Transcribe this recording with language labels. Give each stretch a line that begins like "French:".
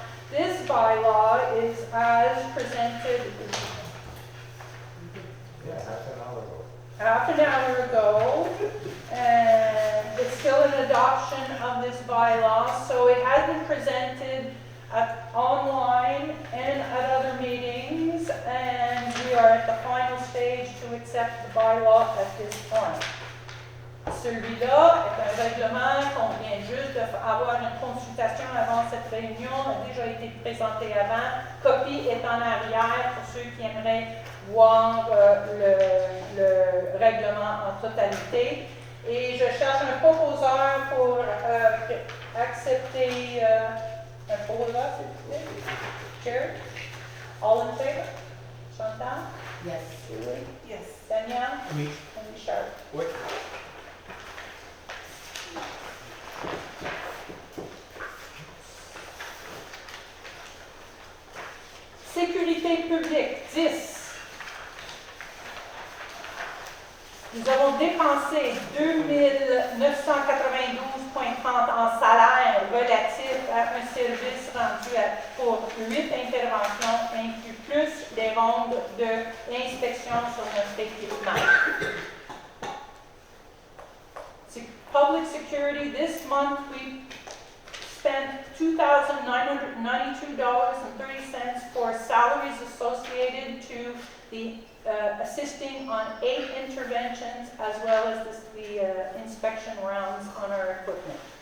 English: This bylaw is as presented half an hour ago, and it's still an adoption of this bylaw, so it has been presented online and at other meetings, and we are at the final stage to accept the bylaw at this point.
French: Celui-là est un règlement qu'on vient juste d'avoir une consultation avant cette réunion, a déjà été présenté avant. Copie est en arrière pour ceux qui aimeraient voir le règlement en totalité. Et je cherche un proposeur pour accepter un proposeur, s'il vous plaît.
English: Chair? All in favor? Chantal? Yes. Julie? Yes. Danielle?
French: Oui.
English: And Richard?
French: Oui. Sécurité publique, 10. Nous avons dépensé 2992,30 en salaire relatif à un service rendu pour 8 interventions, inclus plus des rondes d'inspection sur notre équipement.
English: Public security, this month we spent $2,992.30 for salaries associated to the assisting on 8 interventions as well as the inspection rounds on our equipment.